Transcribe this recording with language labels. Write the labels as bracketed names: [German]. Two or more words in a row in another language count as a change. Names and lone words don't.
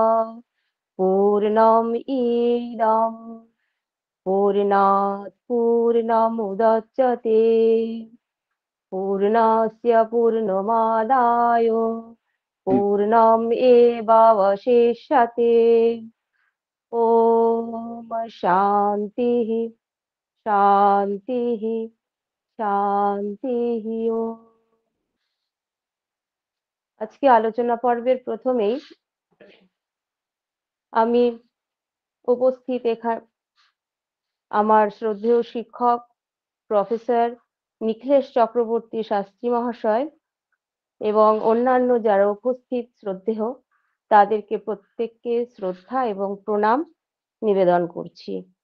[Sanskrit] पूर्णमिदं पूर्णात् पूर्णमुदच्यते पूर्णस्य पूर्णमादाय पूर्णमेवावशिष्यते। ॐ शान्तिः शान्तिः শান্তিঃ। [Bangla] আজকে আলোচনা পর্বের প্রথমেই আমি উপস্থিত আমার শ্রদ্ধেয় শিক্ষক প্রফেসর নিখিলেশ চক্রবর্তী শাস্ত্রী মহাশয় এবং অন্যান্য যারা উপস্থিত শ্রদ্ধেয় তাদেরকে প্রত্যেককে শ্রদ্ধা এবং প্রণাম নিবেদন করছি